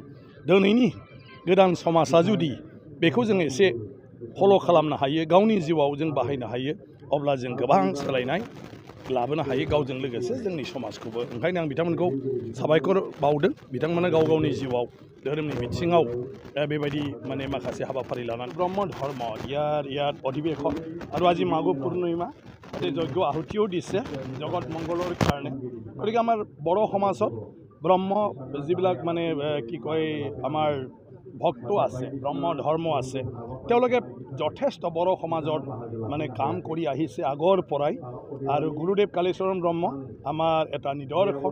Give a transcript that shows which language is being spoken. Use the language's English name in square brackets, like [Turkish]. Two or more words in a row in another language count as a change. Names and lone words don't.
[Bodo] दिनैनि गोदान समाजा जुदि बेखौ जों एसे फल' खालामनो हायो गावनि जिउआव जों बाहायनो हायो अब्ला जों गोबां सोलायनाय लाबोनो हायो गावजों लोगोसे जोंनि समाजखौबो। ओंखायनो आं बिथांमोनखौ साबायखर बावदों बिथांमोना गाव गावनि जिउआव धोरोमनि बिथिङाव बेबायदि माने माखासे हाबाफारि लानानै ब्रह्म धर्म [Assamese] ইয়াত অধিৱেশন আৰু আজি মাঘ পূৰ্ণিমা যজ্ঞ আহুতিও দিছে জগত মংগলৰ কাৰণে। গতিকে আমাৰ বড়ো সমাজত ব্ৰহ্ম যিবিলাক মানে কি কয় আমাৰ ভক্ত আছে ব্ৰহ্ম ধৰ্ম আছে তেওঁলোকে যথেষ্ট বড়ো সমাজত মানে কাম কৰি আহিছে আগৰ পৰাই আৰু গুৰুদেৱ কালিচৰণ ব্ৰহ্ম আমাৰ এটা নিদৰ্শন।